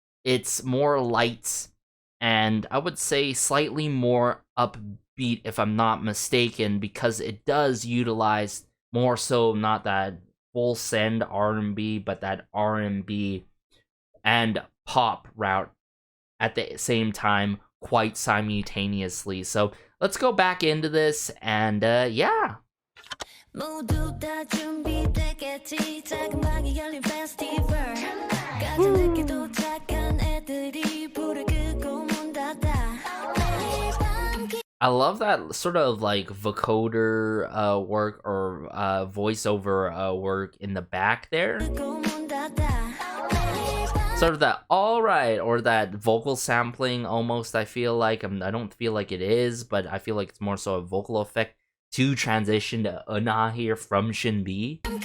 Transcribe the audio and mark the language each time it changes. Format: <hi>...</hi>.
<en>It's more light, and I would say slightly more upbeat, if I'm not mistaken, because it does utilize more so not that full send R&B, but that R&B and pop route at the same time, quite simultaneously. So let's go back into this, and yeah.</en> <ko>모두 다 준비되겠지. 작은 방에 열린 페스티벌. 가장 늦게 도착한 애들이 불을 끄고 문 닫아.</ko> <en>I love that sort of like vocoder work, or voiceover work in the back there. Sort of that alright, or that vocal sampling almost, I feel like. I don't feel like it is, but I feel like it's more so a vocal effect to transition to Una here from Shinbi.</en>